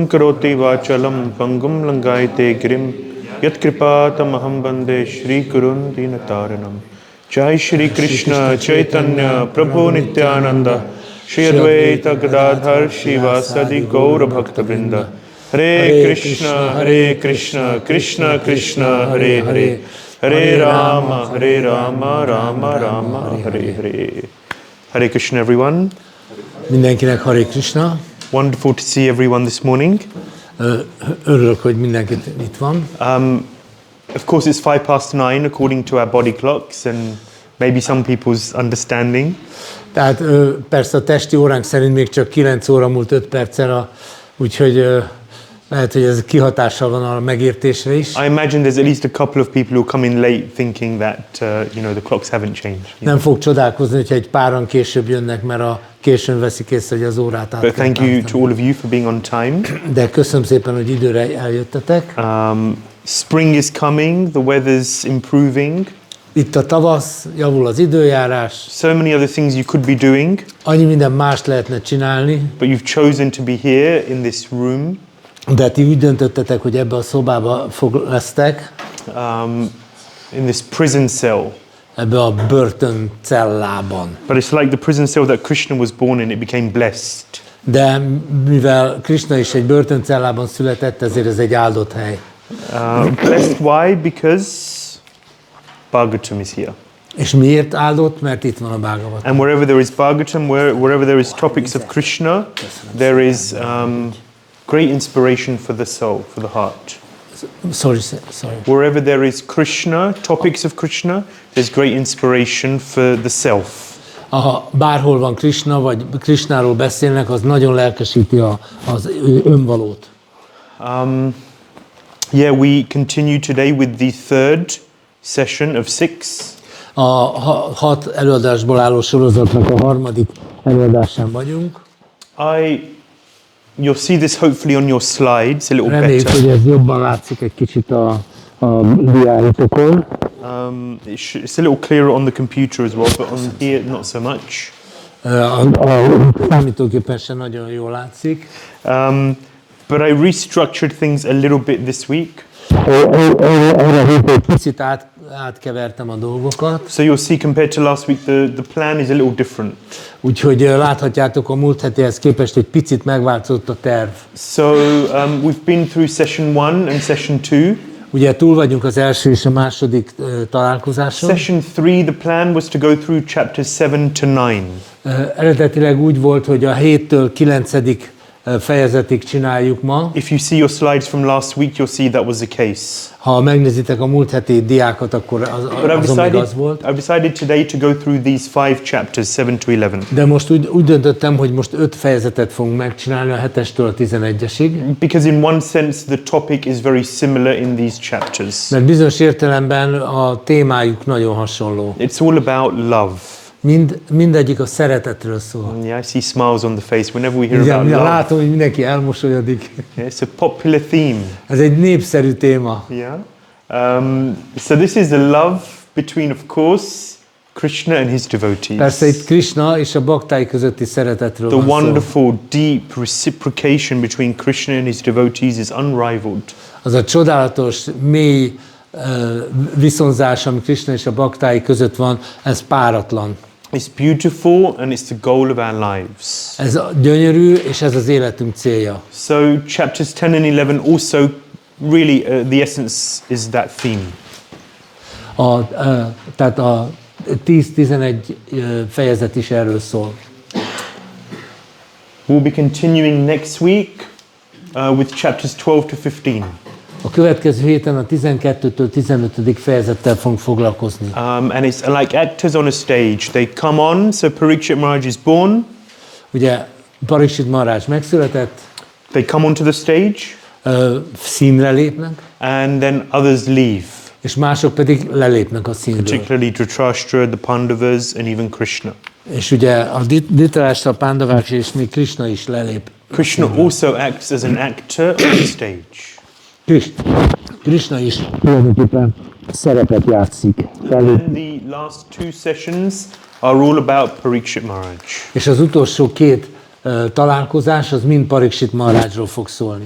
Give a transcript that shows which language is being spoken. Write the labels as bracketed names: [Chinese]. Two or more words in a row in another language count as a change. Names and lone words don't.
[Sanskrit] करोति वाचालं पङ्गुं लङ्घयते गिरिम् यत्कृपा तमहं वन्दे श्री गुरुं दीनतारणम् जय श्री कृष्ण चैतन्य प्रभु नित्यानन्द श्री अद्वैत गदाधर शिवासादि गौर भक्तवृन्द हरे कृष्ण, कृष्ण कृष्ण, हरे हरे, हरे राम, राम राम, हरे हरे. [English] Hare Krishna, everyone. [Hungarian] Mindenkinek Hare Krishna. [English] Wonderful to see everyone this morning. [Hungarian] Örülök, hogy mindenki itt van. [English] Of course, it's 9:05 according to our body clocks and maybe some people's understanding. [Hungarian] Tehát persze a testi óránk szerint még csak 9 óra múlt 5 perccel, úgyhogy lehet, hogy ez kihatással van a megértésre is. [English] I imagine there's at least a couple of people who come in late thinking that the clocks haven't changed. [Hungarian] Nem fog csodálkozni, hogyha egy páran később jönnek, mert a későn veszik észre, hogy az órát át. [English] But thank you to all of you for being on time. [Hungarian] De köszönöm szépen, hogy időre eljöttetek. [English] Spring is coming, the weather's improving. [Hungarian] Itt a tavasz, javul az időjárás. [English] So many other things you could be doing. [Hungarian] Annyi minden mást lehetne csinálni. [English] But you've chosen to be here in this room. [Hungarian] De ti úgy döntöttetek, hogy ebbe a szobába lesztek. [English] In this prison cell. [Hungarian] Ebbe a börtöncellában. [English] But it's like the prison cell that Krishna was born in, it became blessed. [Hungarian] De mivel Krishna is egy börtöncellában született, ezért ez egy áldott hely. [English] Blessed why? Because Bhāgavatam is here. [Hungarian] És miért áldott? Mert itt van a Bhāgavatam. [English] And wherever there is Bhāgavatam, wherever there is topics of Krishna, there is great inspiration for the soul, for the heart. Sorry. Wherever there is Krishna, topics of Krishna, there's great inspiration for the self. [Hungarian] Ha bárhol van Krishna, vagy Krishnáról beszélnek, az nagyon lelkesíti az önvalót. [English] We continue today with the third session of 6. [Hungarian] A 6 előadásból álló sorozatnak a harmadik előadásán vagyunk. [English] You'll see this hopefully on your slides a little [Hungarian] Reméljük, better. hogy ez jobban látszik egy kicsit a diáitokon. [English] It's a little clearer on the computer as well, but on here not so much. [Hungarian] A számítógépen sem nagyon jól látszik. [English] But I restructured things a little bit this week. [Hungarian] Picit átkevertem a dolgokat. [English] So you'll see compared to last week, the plan is a little different. [Hungarian] Úgyhogy láthatjátok, a múlt hetihez képest egy picit megváltozott a terv. [English] So we've been through session 1 and session 2. [Hungarian] Ugye túl vagyunk az első és a második találkozáson. [English] Session 3, the plan was to go through chapters 7 to 9. [Hungarian] Eredetileg úgy volt, hogy a 7-től 9. fejezetig csináljuk ma. [English] If you see your slides from last week, you'll see that was the case. [Hungarian] Ha megnézitek a múlt heti diákat, akkor az még az volt. [English] I've decided today to go through these 5 chapters, 7 to 11. [Hungarian] De most úgy döntöttem, hogy most 5 fejezetet fogunk megcsinálni, a 7-estől a 11-esig. [English] Because in one sense the topic is very similar in these chapters. [Hungarian] Mert bizonyos értelemben a témájuk nagyon hasonló. [English] It's all about love. [Hungarian] Mindegyik a szeretetről szól. [English] Yeah, I see smiles on the face whenever we hear about love. [Hungarian] Látom, hogy mindenki elmosolyodik. [English] Yeah, it's a popular theme. [Hungarian] Ez egy népszerű téma. Yeah. [English] So this is the love between, of course, Kṛṣṇa and His Devotees. [Hungarian] Persze itt Krisna és a bhaktái közötti szeretetről van szó. [English] The wonderful, deep reciprocation between Kṛṣṇa and His Devotees is unrivaled. [Hungarian] Az a csodálatos, mély viszonzás, ami Kṛṣṇa és a bhaktái között van, ez páratlan. [English] It's beautiful and it's the goal of our lives. [Hungarian] Ez gyönyörű, és ez az életünk célja. [English] So chapters 10 and 11 also really the essence is that theme. [Hungarian] Tehát a 10-11 fejezet is erről szól. [English] We'll be continuing next week with chapters 12 to 15. [Hungarian] A következő héten a 12-től 15. fejezettel fogunk foglalkozni. [English] And it's like actors on a stage. They come on, so Parīkṣit Mahārāja is born. [Hungarian] Ugye Parīkṣit Mahārāja megszületett. [English] They come onto the stage. [Hungarian] Színre lépnek. [English] And then others leave. [Hungarian] És mások pedig lelépnek a színről. [English] Particularly Dhritarashtra, the Pandavas, and even Krishna. [Hungarian] És ugye a Dhritarashtra, a Pandavák és még Krishna is lelép. [English] Krishna also acts as an actor on the stage. [Hungarian] Krishna is tulajdonképpen szerepet játszik. [English] And the last two sessions are all about Parīkṣit Mahārāja. [Hungarian] És az utolsó két találkozás, az mind Parīkṣit Mahārājról fog szólni.